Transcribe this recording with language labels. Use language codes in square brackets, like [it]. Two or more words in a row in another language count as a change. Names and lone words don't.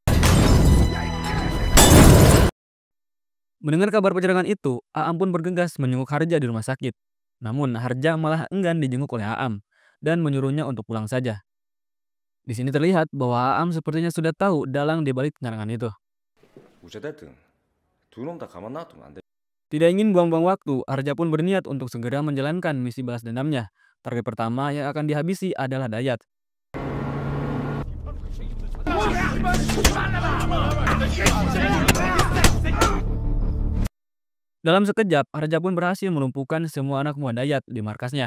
[id] Mendengar kabar penyerangan itu, Aam pun bergegas menjenguk Harja di rumah sakit. Namun Harja malah enggan dijenguk oleh Aam dan menyuruhnya untuk pulang saja. Di sini terlihat bahwa Aam sepertinya sudah tahu dalang di balik penyerangan itu. [ko] 어쨌든 두 놈 다 가만 놔두면 안 돼. [id] Tidak ingin buang-buang waktu, Harja pun berniat untuk segera menjalankan misi balas dendamnya. Target pertama yang akan dihabisi adalah Dayat. Dalam sekejap, Harja pun berhasil melumpuhkan semua anak buah Dayat di markasnya.